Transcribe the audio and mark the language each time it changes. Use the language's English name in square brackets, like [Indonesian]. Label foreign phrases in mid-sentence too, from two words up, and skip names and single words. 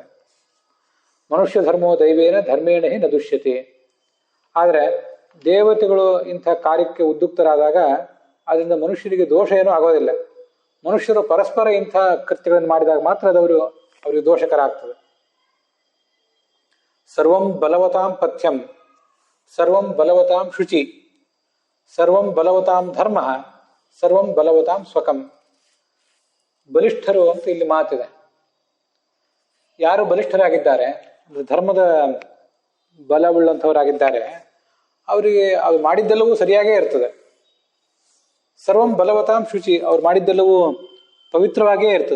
[Sanskrit] ಮನುಷ್ಯ ಧರ್ಮೋ ದೈವೇನ ಧರ್ಮೇಣ ಹಿ ನ ದುಷ್ಯತೆ. [Kannada] ಆದರೆ ದೇವತೆಗಳು ಇಂಥ ಕಾರ್ಯಕ್ಕೆ ಉದ್ಯುಕ್ತರಾದಾಗ ಅದರಿಂದ ಮನುಷ್ಯರಿಗೆ ದೋಷ ಏನೂ ಆಗೋದಿಲ್ಲ. ಮನುಷ್ಯರು ಪರಸ್ಪರ ಇಂಥ ಕೃತ್ಯಗಳನ್ನು ಮಾಡಿದಾಗ ಮಾತ್ರ ಅವರಿಗೆ ದೋಷಕರ ಆಗ್ತದೆ. [Sanskrit] ಸರ್ವಂ ಬಲವತಾಂ ಪಥ್ಯಂ, ಸರ್ವಂ ಬಲವತಾಂ ಶುಚಿ, ಸರ್ವಂ ಬಲವತಾಂ ಧರ್ಮ, ಸರ್ವಂ ಬಲವತಾಂ ಸ್ವಕಂ. [Kannada] ಬಲಿಷ್ಠರು ಅಂತ ಇಲ್ಲಿ ಮಾತಿದೆ. ಯಾರು ಬಲಿಷ್ಠರಾಗಿದ್ದಾರೆ, ಧರ್ಮದ ಬಲವುಳ್ಳಂಥವರಾಗಿದ್ದಾರೆ, ಅವರಿಗೆ ಅವ್ರು ಮಾಡಿದ್ದೆಲ್ಲವೂ ಸರಿಯಾಗೇ ಇರ್ತದೆ. [Sanskrit] ಸರ್ವಂ ಬಲವತಾಂ ಶುಚಿ, [Kannada] ಅವ್ರು ಮಾಡಿದ್ದೆಲ್ಲವೂ ಪವಿತ್ರವಾಗಿಯೇ ಇರ್ತದೆ.